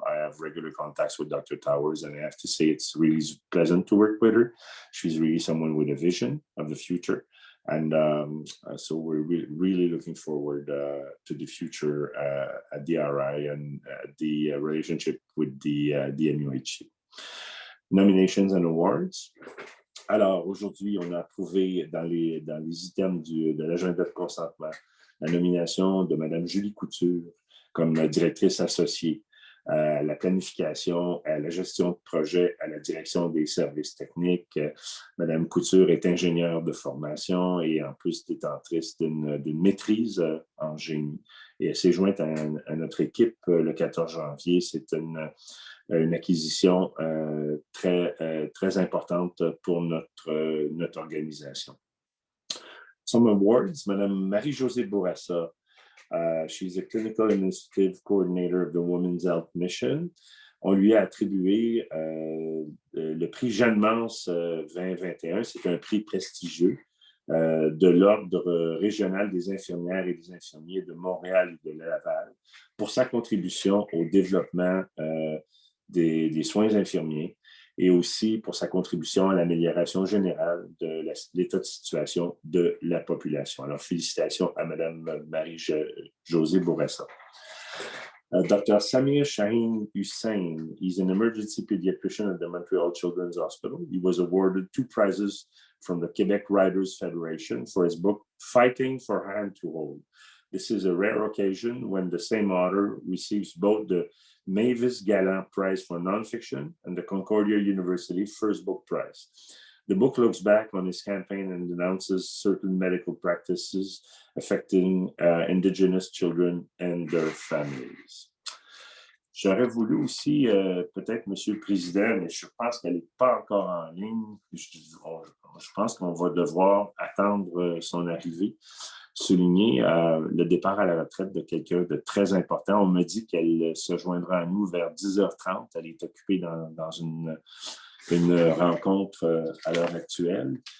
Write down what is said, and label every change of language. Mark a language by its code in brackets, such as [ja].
[en] I have regular contacts with Dr. Towers, and I have to say it's really pleasant to work with her. She's really someone with a vision of the future. And so we're really looking forward to the future at the RI and the relationship with the MUHC. Nominations and awards. [fr] Alors, aujourd'hui, on a approuvé dans les items de l'agenda de consentement la nomination de Mme Julie Couture comme directrice associée à la planification, à la gestion de projet, à la direction des services techniques. Madame Couture est ingénieure de formation et en plus détentrice d'une maîtrise en génie. Et elle s'est jointe à notre équipe le 14 janvier. C'est une acquisition très importante pour notre organisation. [en] Some awards, Madame Marie-Josée Bourassa. She's a Clinical Administrative Coordinator of the Women's Health Mission. [fr] On lui a attribué le prix Jeanne Mance 2021. C'est un prix prestigieux de l'Ordre régional des infirmières et des infirmiers de Montréal et de Laval pour sa contribution au développement des soins infirmiers et aussi pour sa contribution à l'amélioration générale de l'état de situation de la population. Alors, félicitations à Mme Marie-Josée Bourassa. [en] Dr. Samir Shaheen Hussain, he's an emergency pediatrician at the Montreal Children's Hospital. He was awarded 2 prizes from the Quebec Writers Federation for his book, Fighting for Hand to Hold. This is a rare occasion when the same author receives both the Mavis Gallant Prize for Nonfiction and the Concordia University First Book Prize. The book looks back on his campaign and denounces certain medical practices affecting Indigenous children and their families. [fr] J'aurais voulu aussi, peut-être, Monsieur le Président, mais je pense qu'elle n'est pas encore en ligne. Je pense qu'on va devoir attendre son arrivée. Souligner le départ à la retraite de quelqu'un de très important. On me dit qu'elle se joindra à nous vers 10h30. Elle est occupée dans une rencontre à l'heure actuelle.